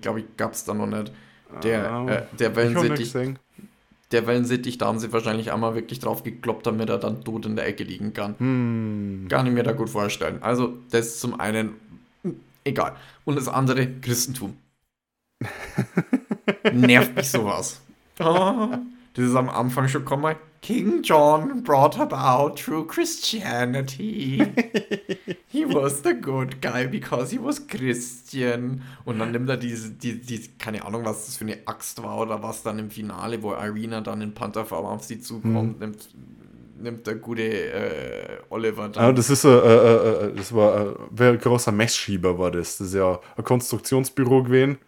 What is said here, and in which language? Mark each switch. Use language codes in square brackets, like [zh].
[de] Glaube ich, gab es da noch nicht. Der Wellensittich, da haben sie wahrscheinlich einmal wirklich drauf gekloppt, damit er dann tot in der Ecke liegen kann. Kann ich mir da gut vorstellen. Also, das zum einen, egal. Und das andere, Christentum. Nervt mich sowas. Oh, das ist am Anfang schon, komm mal, [en] King John brought about true Christianity. He was the good guy because he was Christian. [de] Und dann nimmt er diese, keine Ahnung, was das für eine Axt war oder was dann im Finale, wo Irina dann in Pantherform auf sie zukommt, nimmt der gute Oliver dann. Ja, das ist das war ein großer Messschieber war das. Das ist ja ein Konstruktionsbüro gewesen.